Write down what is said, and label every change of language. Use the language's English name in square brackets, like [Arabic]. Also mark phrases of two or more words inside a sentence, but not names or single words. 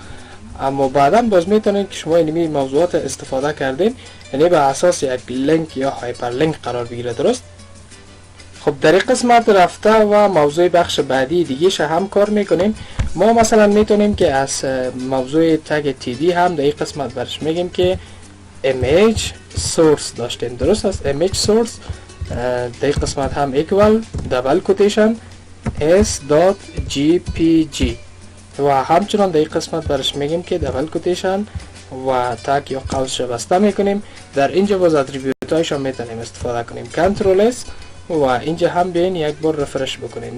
[Persian] اما بعدا باز میتونین که شما اینمی موضوعات استفاده کردین یعنی به اساس یک لینک یا [English] hyper link [Persian] قرار بگیره. درست. خب در این قسمت رفته و موضوع بخش بعدی دیگه هم کار میکنیم. ما مثلا میتونیم که از موضوع تگ تی دی هم در این قسمت برش میگیم که [English] image source [Persian] داشتیم. درست است. [English] image source [Persian] در این قسمت هم [English] equal double quotation [Persian] s.jpg و همچنان در این قسمت برش میگیم که [English] double quotation [Persian] و تگ یا قوسش بسته میکنیم. در اینجا باز اتریبیوت هایش هم میتونیم استفاده کنیم. [English] control S [Persian] و اینجا هم بیاین یک بار رفرش بکنین.